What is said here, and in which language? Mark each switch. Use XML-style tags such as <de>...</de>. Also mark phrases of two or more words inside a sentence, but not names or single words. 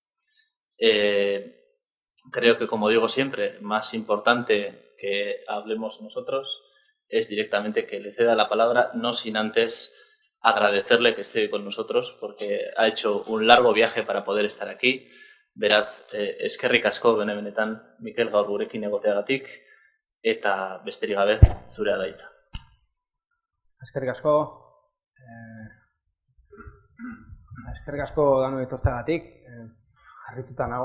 <es>Creo que, como digo siempre, más importante que hablemos nosotros es directamente que le ceda la palabra, no sin antes agradecerle que esté con nosotros porque ha hecho un largo viaje para poder estar aquí.</es> <eu>Beraz, eskerrik asko benetan Mikel gaur gurekin egoteagatik eta besterik gabe zurea da hitza. Eskerrik asko danoi etortzeagatik. Harrituta nago.</eu>